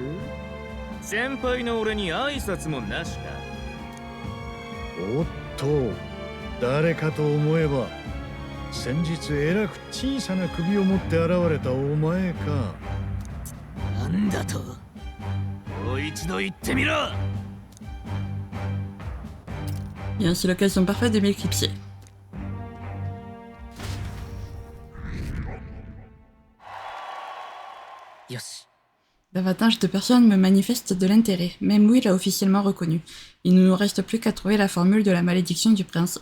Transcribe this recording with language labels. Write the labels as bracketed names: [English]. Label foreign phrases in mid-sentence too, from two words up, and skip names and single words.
[Japanese] 先輩の俺に挨拶もなしか。おっと、誰かと思えば先日えらく小さな首を持って現れたお前か。なんだと？もう一度言ってみろ。 [French] Bien, c'est l'occasion parfaite de m'éclipser. Davantage de personnes me manifestent de l'intérêt. Même Will a officiellement reconnu. Il ne nous reste plus qu'à trouver la formule de la malédiction du prince.